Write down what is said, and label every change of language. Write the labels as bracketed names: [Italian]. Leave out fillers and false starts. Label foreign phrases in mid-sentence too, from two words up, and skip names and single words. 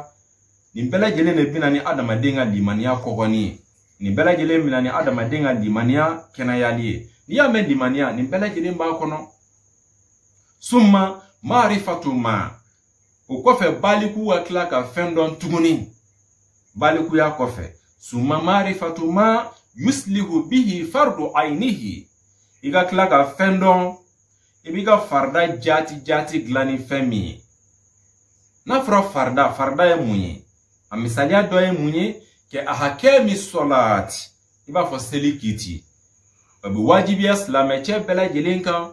[Bambara] Nin bɛɛ lajɛlen de bɛna ni adamaden ka limaniya kɔkɔni ye. Nin bɛɛ lajɛlen bɛna ni adamaden ka limaniya kɛnɛyali ye. N'i y'a mɛn limaniya, nin bɛɛ lajɛlen b'a kɔnɔ. [Arabic] ثم معرفة ما. [Bambara] O kɔfɛ baliku ka tila ka fɛn dɔn tuguni. Balikuya kɔfɛ. [Arabic] ثم معرفة ما يصلح به فرض عينه. [Bambara] I ka tila ka fɛn dɔn, i b'i ka farida jati dilan ni fɛn min ye. N'a fɔra farida ye mun ye? A misaliya dɔ ye mun ye? Kɛ a hakɛ min sɔlaati. I b'a fɔ seli kiti. O bɛ wajibiya silamɛcɛ bɛɛ lajɛlen kan.